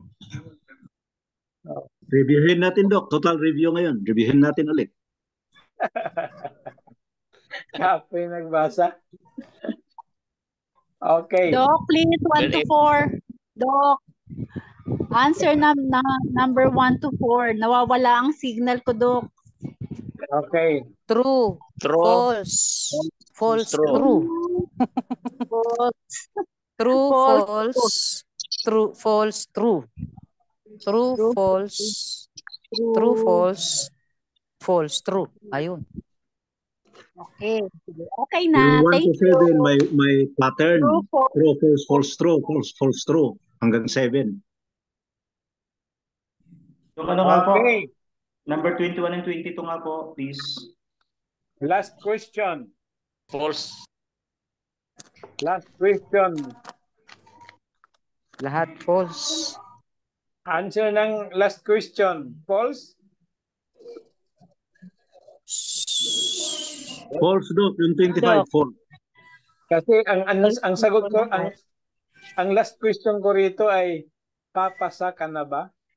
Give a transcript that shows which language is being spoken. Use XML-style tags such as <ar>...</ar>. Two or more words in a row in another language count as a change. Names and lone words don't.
<tl>Reviewin natin, Doc.</tl> <en>Total review</en> <tl>ngayon. Reviewin natin ulit.</tl> <ceb>Kapoy nagbasa.</ceb> <tl>Okay.</tl> <en>Doc, please, 1 to 4. Doc, answer na number 1 to 4.</en> <tl>Nawawala ang signal ko, Doc. Okay. True. True. False. False. True. True. False. True. False.</tl> <en>False. True. False. True. True. False. True. False. False. True.</en> <tl>Ayun. Okay. Sige. Okay na. Yung 1 Thank to 7, you. may pattern.</tl> <en>True, false. True, false, false, true, false, false, true.</en> <tl>Hanggang 7. Yung ano nga po, Okay. number 21 and 22 nga po, please.</tl> <en>Last question.</en> <tl>False.</tl> <en>Last question.</en> <tl>Lahat false. Answer ng</tl> <en>last question.</en> <tl>False? False, Doc. Yung 25, false. Kasi ang sagot ko, ang</tl> <en>last question</en> <tl>ko rito ay papasa ka na ba?</tl>